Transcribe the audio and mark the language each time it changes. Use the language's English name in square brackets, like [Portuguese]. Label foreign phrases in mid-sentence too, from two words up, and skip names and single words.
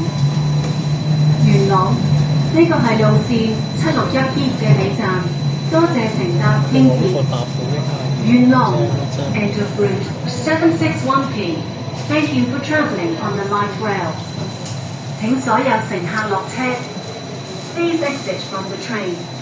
[Cantonese] 元朗呢個係路線761P嘅尾站，多謝乘搭輕鐵。 [English] 元朗 end of route 761P。Thank you for travelling on the light rail。 [Cantonese] 請所有乘客落車。 [English] Please exit from the train。